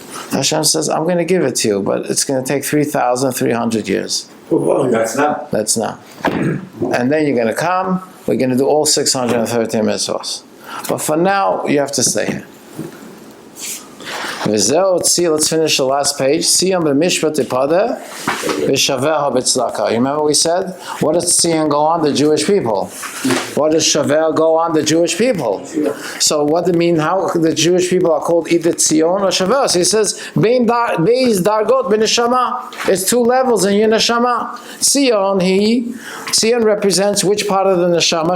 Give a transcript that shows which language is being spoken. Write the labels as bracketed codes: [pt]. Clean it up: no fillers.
[en] Hashem says, I'm going to give it to you, but it's going to take 3,300 years. That's now. That's now. And then you're going to come, we're going to do all 613 mitzvahs. But for now, you have to stay here. Let's finish the last page. [he] ציון במשפט תפדה ושווה בצדקה. [en] You remember we said? What does ציון go on? The Jewish people. What does Shaveh go on? The Jewish people. So what does it mean? How the Jewish people are called either ציון or Shaveh? So he says, [he] Beis dargot b'neshama. [en] It's two levels in your neshama. ציון represents which part of the neshama?